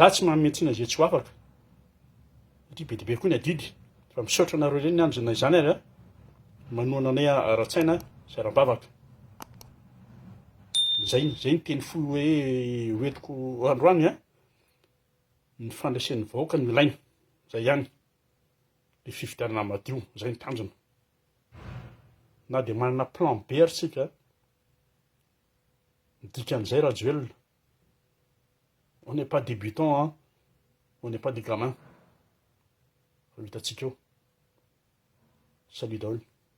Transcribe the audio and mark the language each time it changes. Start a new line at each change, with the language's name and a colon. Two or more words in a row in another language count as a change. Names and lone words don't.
Malagasy: tsy mametsiana zay tsy ho afaka satria be dibe koa ny adidy fa misaotra anareo reny andro zany ary a manoana anay ara-tsaina sy ara-bavaka zay ny teny fo hoe hoentiko androany a ny fandraisen'ny vahoaka ny ilaina zay ihany le fifidianana madio zay ny tanjona na de manana plan B ary tsika dikan'izay raha joelona
French: on n'est pas débutant hein on n'est pas des gamins
Malagasy: fa vitatsika eo salut daholo